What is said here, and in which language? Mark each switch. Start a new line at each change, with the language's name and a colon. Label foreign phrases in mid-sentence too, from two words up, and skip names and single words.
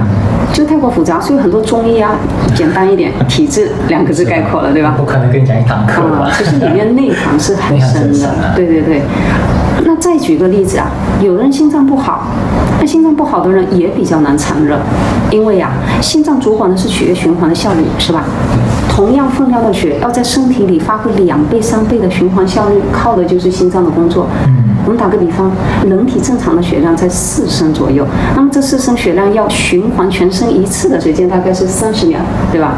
Chinese: 就太過複雜，所以很多中醫啊，簡單一點，體質2個字概括了，對吧？不可能跟你講1堂課吧？其實裡面內涵是很深的。對。那再舉個例子啊，有人心臟不好，那心臟不好的人也比較難產熱，因為啊，心臟主管的是血液循環的效率，是吧？同樣分量的血要在身體裡發揮2倍、3倍的循環效率，靠的就是心臟的工作。我們打個比方，人體正常的血量在4升左右，那麼這4升血量要循環全身一次的时间大概是30秒，对吧？